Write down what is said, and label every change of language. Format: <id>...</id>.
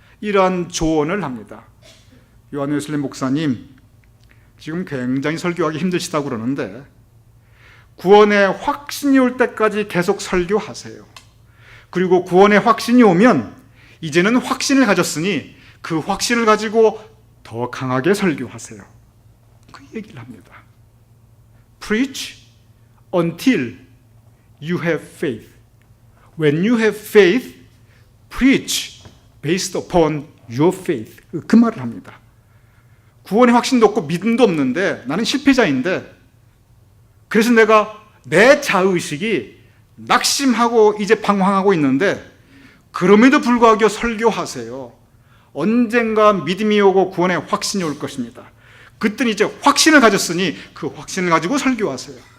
<ko>이러한 조언을 합니다. 요한 웨슬레 목사님, 지금 굉장히 설교하기 힘드시다고 그러는데 구원의 확신이 올 때까지 계속 설교하세요. 그리고 구원의 확신이 오면 이제는 확신을 가졌으니 그 확신을 가지고 더 강하게 설교하세요. 그 얘기를 합니다.</ko> <en>Preach until you have faith. When you have faith, preach based upon your faith.</en> <ko>그 말을 합니다. 구원의 확신도 없고 믿음도 없는데 나는 실패자인데 그래서 내가 내 자의식이 낙심하고 이제 방황하고 있는데 그럼에도 불구하고 설교하세요. 언젠가 믿음이 오고 구원의 확신이 올 것입니다. 그때는 이제 확신을 가졌으니 그 확신을 가지고 설교하세요.</ko>